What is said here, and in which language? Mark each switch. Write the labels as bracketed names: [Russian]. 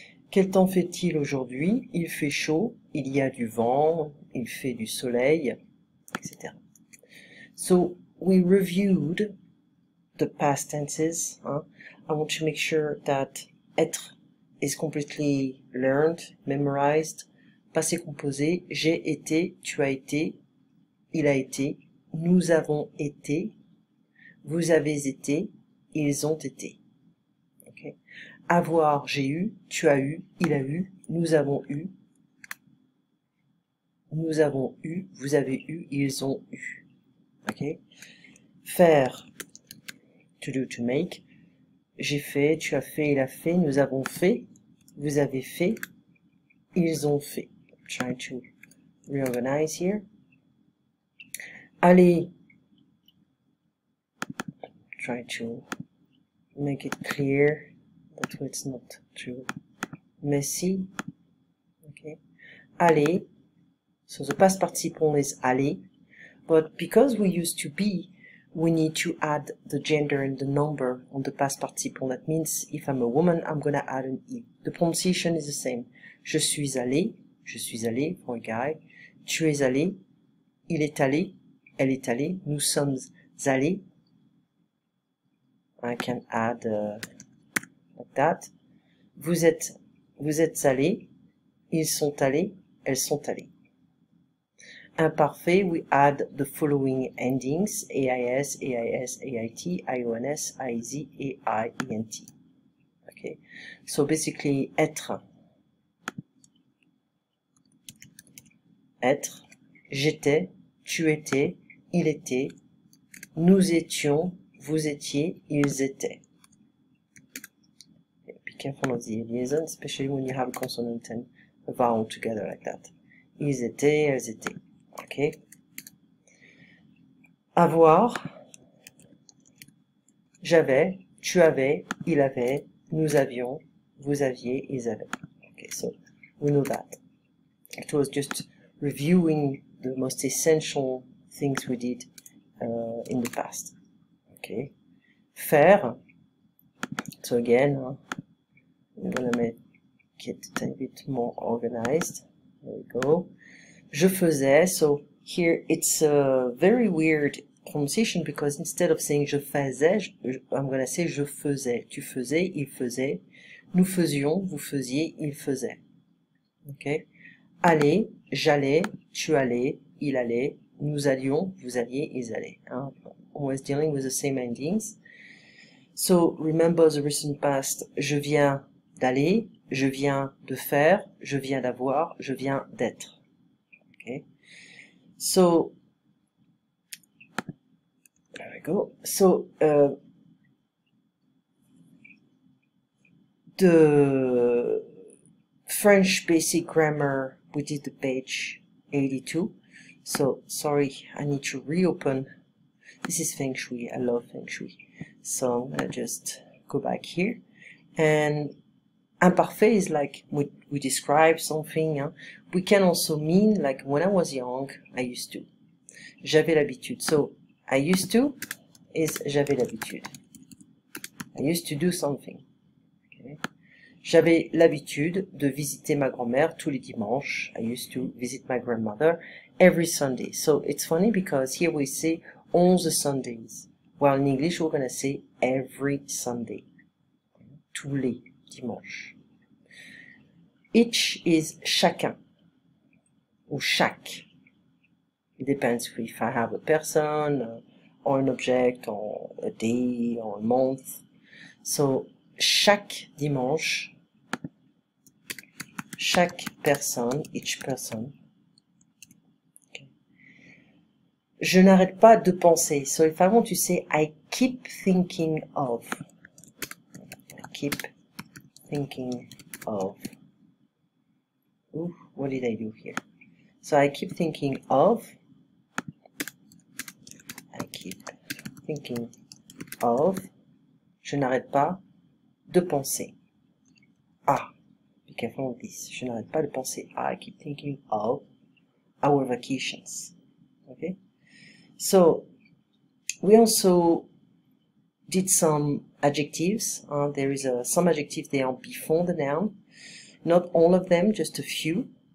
[French] Quel temps fait-il aujourd'hui? Il fait chaud, il y a du vent, il fait du soleil, etc. [English] So we reviewed the past tenses. I want to make sure that être is completely learned, memorized. [French] Passé composé, j'ai été, tu as été, il a été, nous avons été, vous avez été, ils ont été. Okay. Avoir, j'ai eu, tu as eu, il a eu, nous avons eu, vous avez eu, ils ont eu. Okay. Faire, [English] to do, to make. [French] J'ai fait, tu as fait, il a fait, nous avons fait, vous avez fait, ils ont fait. [English] I'm trying to reorganize here. Aller, try to make it clear that it's not too messy. Okay. Aller, so the past participle is aller, but because we used to be, we need to add the gender and the number on the past participle. That means if I'm a woman, I'm gonna add an E. The pronunciation is the same. [French] Je suis allé [English] for a guy. [French] Tu es allé, il est allé, elle est allée, nous sommes allés. [English] I can add like that. [French] Vous êtes allés, ils sont allés, elles sont allées. [English] Imparfait, we add the following endings, AIS, AIS, AIT, IONS, IZ, AI, ENT. Okay, so basically, [French] être, j'étais, tu étais, il était, nous étions, vous étiez, ils étaient. [English] Be careful of the liaison, especially when you have a consonant and a vowel together like that. [French] Ils étaient, elles étaient. Okay. Avoir, j'avais, tu avais, il avait, nous avions, vous aviez, ils avaient. [English] Okay, so we know that. It was just reviewing the most essential things we did in the past. Okay. Faire. So again, I'm gonna make it a bit more organized. There we go. [French] Je faisais, [English] so here it's a very weird pronunciation because instead of saying [French] je faisais, [English] I'm gonna say [French] je faisais. Tu faisais, il faisait. Nous faisions, vous faisiez, il faisait. Okay. Aller, j'allais, tu allais, il allait, nous allions, vous alliez, ils allaient. [English] Always dealing with the same endings. So remember the recent past, [French] je viens d'aller, je viens de faire, je viens d'avoir, je viens d'être. [English] Okay. So there we go. So the French basic grammar, we did the page 82. So sorry, I need to reopen. This is Feng Shui. I love Feng Shui. So I'm gonna just go back here. And imparfait is like we describe something. Hein. We can also mean like when I was young, I used to. [French] J'avais l'habitude. [English] So I used to is [French] j'avais l'habitude. [English] I used to do something. Okay. [French] J'avais l'habitude de visiter ma grand-mère tous les dimanches. [English] I used to visit my grandmother every Sunday. So it's funny because here we say on the Sundays. While in English we're going to say every Sunday. [French] Tous les dimanches. [English] Each is chacun. [French] Ou chaque. [English] It depends if I have a person, or an object, or a day, or a month. So, [French] chaque dimanche, chaque personne, [English] each person. Okay. [French] Je n'arrête pas de penser. [English] So if I want to say I keep thinking of. I keep thinking of. Ooh, what did I do here? So I keep thinking of. I keep thinking of. [French] Je n'arrête pas de penser. [English] Ah, be careful with this. [French] Je n'arrête pas de penser. [English] I keep thinking of our vacations. Okay? So, we also did some adjectives. There is some adjectives, they are before the noun. Not all of them, just a few.